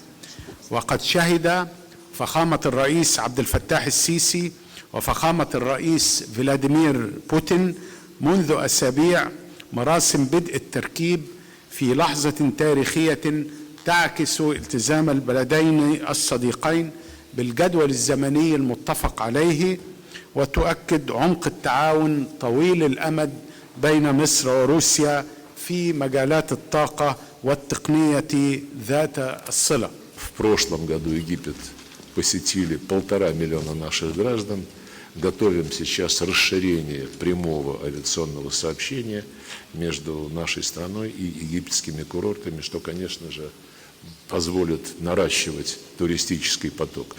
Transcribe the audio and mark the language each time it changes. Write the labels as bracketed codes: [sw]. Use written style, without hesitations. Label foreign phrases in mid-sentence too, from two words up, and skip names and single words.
[ar] وقد شهد فخامة الرئيس عبد الفتاح السيسي وفخامة الرئيس فلاديمير بوتين منذ أسابيع مراسم بدء التركيب في لحظة تاريخية تعكس التزام البلدين الصديقين بالجدول الزمني المتفق عليه، وتؤكد عمق التعاون طويل الأمد بين مصر وروسيا في مجالات الطاقة والتقنية ذات الصلة. [ru] В прошлом году Египет посетили 1,5 миллиона наших граждан. Готовим сейчас расширение прямого авиационного сообщения между нашей страной и египетскими курортами, что, конечно же, позволит наращивать туристический поток.